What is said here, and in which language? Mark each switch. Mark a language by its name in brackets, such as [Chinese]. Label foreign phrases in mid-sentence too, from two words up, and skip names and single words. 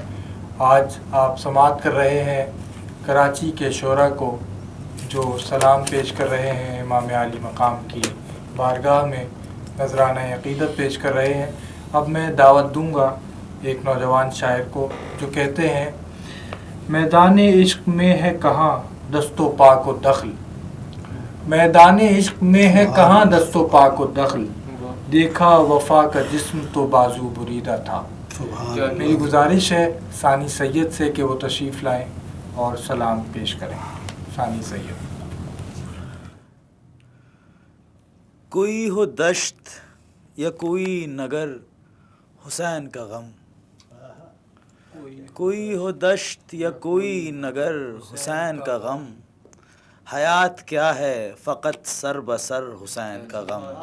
[Urdu] آج آپ سماعت کر رہے ہیں کراچی کے شعراء کو جو سلام پیش کر رہے ہیں، امام عالی مقام کی بارگاہ میں نذرانہ عقیدت پیش کر رہے ہیں۔ اب میں دعوت دوں گا ایک نوجوان شاعر کو جو کہتے ہیں: میدان عشق میں ہے کہاں دست و پاک و دخل، میدان عشق میں ہے کہاں دست و پاک و دخل، دیکھا وفا کا جسم تو بازو بریدہ تھا۔ میری گزارش ہے ثانی سید سے کہ وہ تشریف لائیں اور سلام پیش کریں۔ ثانی سید۔ کوئی ہو دشت یا کوئی نگر حسین کا غم، کوئی ہو دشت یا کوئی نگر حسین کا غم، حیات کیا ہے فقط سر بسر حسین کا غم۔